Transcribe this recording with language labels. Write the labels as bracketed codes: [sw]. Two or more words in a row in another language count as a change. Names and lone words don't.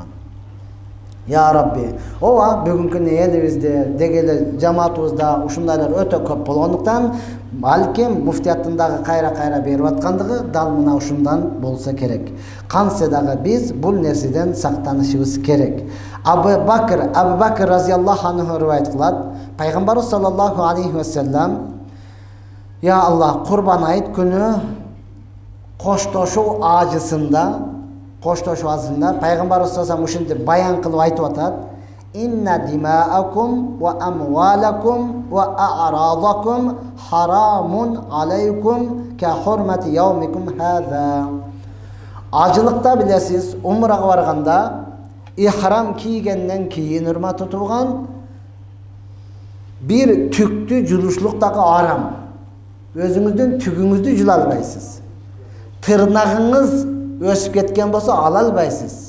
[ar] يا رب, [ky] ооба бүгүнкү элибизде деги эле жамаатыбызда ушундайлар өтө көп болгондуктан, балким муфтияттын кайра берип аткандыгы дал мына ушундан болсо керек. Кантсе дагы биз бул нерседен сактанышыбыз керек. Абу Бакр [ar] رضي الله عنه [ky] риваят кылат. Пайгамбарыбыз [ar] صلى الله عليه وسلم: "يا الله, [ky] Курбан айт күнү коштошуу ажысында Пайгамбарыбыз саллаллаху ушинтип баян кылып айтып атат: [ar] "إن دماءكم وأموالكم وأعراضكم حرام عليكم كحرمة يومكم هذا." [ky] Ажылыкта билесиз, умрага барганда ихрам кийгенден кийин, урматтуу тууган, бир түктү жулушлук дагы арам. Өзүңүздүн түгүңүздү жула албайсыз. Тырнагыңыз өсүп кеткен болсо ала албайсыз.